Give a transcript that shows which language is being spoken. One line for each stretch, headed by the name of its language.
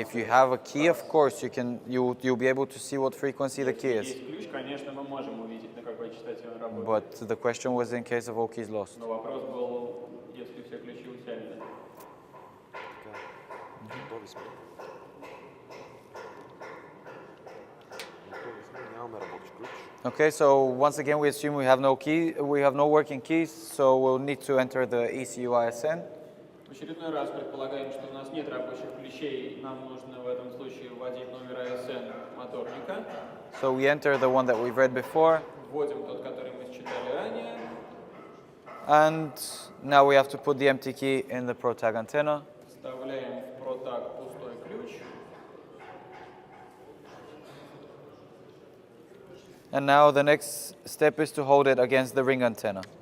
English: If you have a key, of course, you'll be able to see what frequency the key is.
Russian: Если есть ключ, конечно, мы можем увидеть, на какой частоте он работает.
English: But the question was in case of all keys lost.
Russian: Но вопрос был, если все ключи утеряны.
Bulgarian: Готови сме. Нямаме работещ ключ.
English: Okay, so once again, we assume we have no working keys, so we'll need to enter the ECU ISN.
Russian: В очередной раз предполагаем, что у нас нет рабочих ключей, нам нужно в этом случае вводить номер ISN моторника.
English: So we enter the one that we've read before.
Russian: Вводим тот, который мы считали ранее.
English: And now we have to put the empty key in the ProTag antenna.
Russian: Вставляем в ProTag пустой ключ.
English: And now the next step is to hold it against the ring antenna.